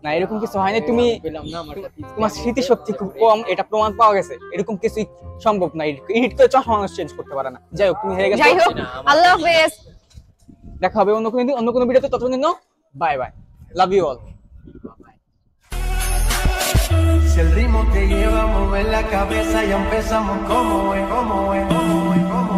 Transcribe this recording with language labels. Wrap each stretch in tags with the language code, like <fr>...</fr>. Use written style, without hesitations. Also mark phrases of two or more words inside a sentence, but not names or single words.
<bn>না এরকম কিছু হয় না, তুমি তোমার স্মৃতিশক্তি খুব কম, এটা প্রমাণ পাওয়া গেছে। এরকম কিছুই সম্ভব না, এডিট করে চশমা মানুষ চেঞ্জ করতে পারে না। যাই হোক, তুমি হেরে গেছো। যাই হোক, আল্লাহ হাফেজ। দেখা হবে অন্য কোনো দিন, অন্য কোনো ভিডিওতে। ততক্ষণ</bn> <en>bye bye, love you all.</en> <es>Si el ritmo te lleva a mover la cabeza, ya empezamos como es, como es, como es.</es>